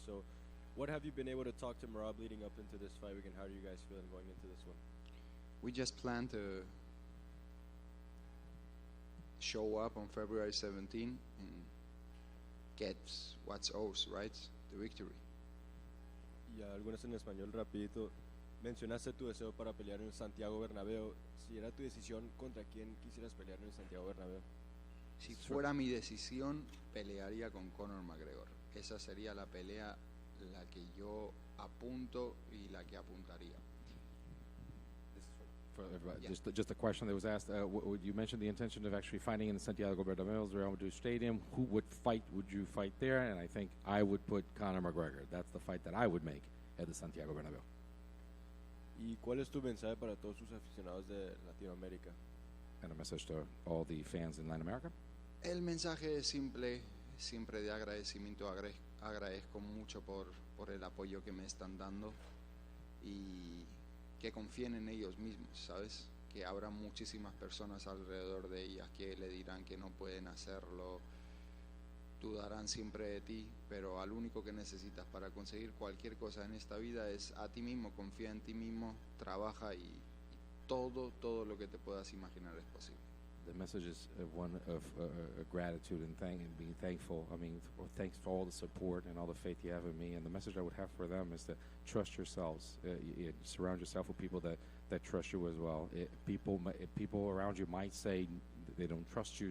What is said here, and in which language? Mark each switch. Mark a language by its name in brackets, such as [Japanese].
[English] So, what have you been able to talk to Merab leading up into this fight week, and how are you guys feeling going into this one? We just plan to show up on February 17 and get what's ours, right? The victory. [Spanish] Y algunas en español rapidito. Mencionaste tu deseo para pelear en Santiago Bernabéu. Si era tu decisión, ¿contra quién quisieras pelear en Santiago Bernabéu? Si fuera mi decisión, pelearía con Conor McGregor. Esa sería la pelea, la que yo apunto y la que apuntaría. [English] For everybody, Yeah. just a question that was asked. You mentioned the intention of actually fighting in the Santiago Bernabéu Real Madrid Stadium. Who would you fight there? And I think I would put Conor McGregor. That's the fight that I would make at the Santiago Bernabéu. [Spanish] ¿Y cuál es tu mensaje para todos sus aficionados de Latinoamérica? [English] And a message to all the fans in Latin America. [Spanish] El mensaje es simple, siempre de agradecimiento. Agradezco mucho por el apoyo que me están dando y que confíen en ellos mismos, ¿sabes? Que habrá muchísimas personas alrededor de ellas que le dirán que no pueden hacerlo, dudarán siempre de ti, pero al único que necesitas para conseguir cualquier cosa en esta vida es a ti mismo. Confía en ti mismo, trabaja y todo lo que te puedas imaginar es posible. [English] The message is one of gratitude and being thankful. I mean, thanks for all the support and all the faith you have in me. And the message I would have for them is to trust yourselves. Surround yourself with people that trust you as well. People around you might say they don't trust you.